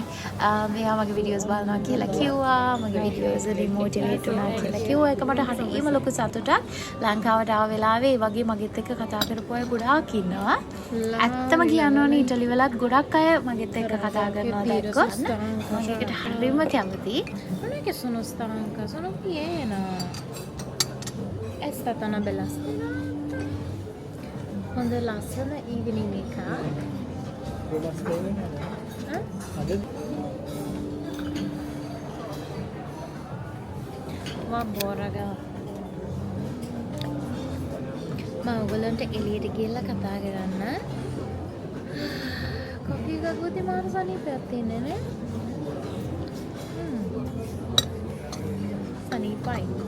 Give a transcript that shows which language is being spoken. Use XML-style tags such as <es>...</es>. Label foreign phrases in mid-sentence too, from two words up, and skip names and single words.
<si>මෙයා මගේ වීඩියෝස් බලනවා කියලා කිව්වා. මගේ වීඩියෝස් වලින් මොටිවේට් වුණා කියලා කිව්වා. ඒක මට හරියම ලොකු සතුටක්. ලංකාවට ආව වෙලාවේ ඒ වගේ මගෙත් එක්ක කතා කරපු අය ගොඩාක් ඉන්නවා. ඇත්තම කියන්න ඕනේ ඉටලි වලත් ගොඩක් අය මගෙත් එක්ක කතා කරනවා දැක්කොත් මම ඒකට හරියම කැමතියි.</si> <it>che sono stanca, sono piena. È stata una bella sera. Quando è lasciata</it> <en>evening makeup.</en> <it>Vabbè raga.</it> <si>Ma ඔයගලන්ට එළියට ගිහලා කතා කරන්න. කොෆි එකක් ගොතේ මාර සනීපයක් තියෙන්නේ නේ. සනීපයි.</si>